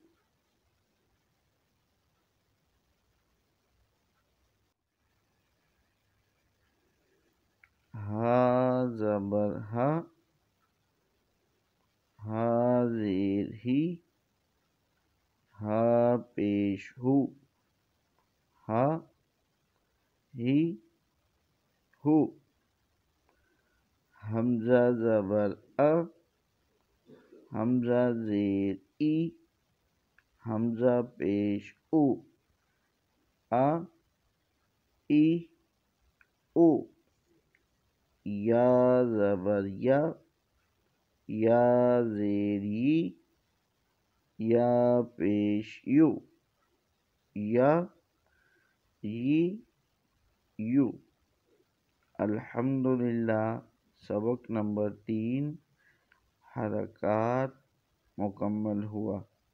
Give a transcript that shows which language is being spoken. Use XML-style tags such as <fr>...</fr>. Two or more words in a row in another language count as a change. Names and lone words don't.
<ur>ہا زبر ہا، ہا زیر ہی، ہا پیش ہو، ہا ہی ہو، حمزہ زبر ا، حمزہ زیر ای، حمزہ پیش او، آ ای او، یا زبر یا زیری یا پیش یو یا یو۔ الحمدللہ سبق نمبر 3 حرکات مکمل ہوا۔</ur>